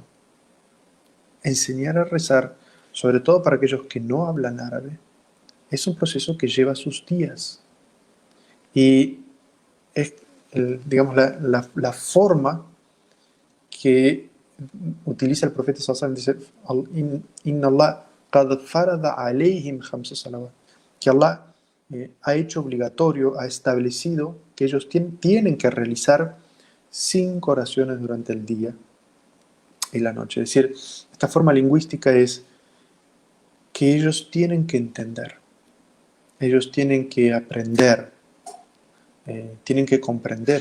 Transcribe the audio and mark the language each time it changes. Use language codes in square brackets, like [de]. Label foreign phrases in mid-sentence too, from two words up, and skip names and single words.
[es] Enseñar a rezar, sobre todo para aquellos que no hablan árabe, es un proceso que lleva sus días. Y es, digamos, la forma que utiliza el profeta [ar] صلى الله عليه وسلم, [es] dice: [ar] إن الله قد فرض عليهم خمس صلوات, [es] que Allah ha hecho obligatorio, ha establecido que ellos tienen que realizar 5 oraciones durante el día y la noche. Es decir, esta forma lingüística es que ellos tienen que entender, ellos tienen que aprender, tienen que comprender.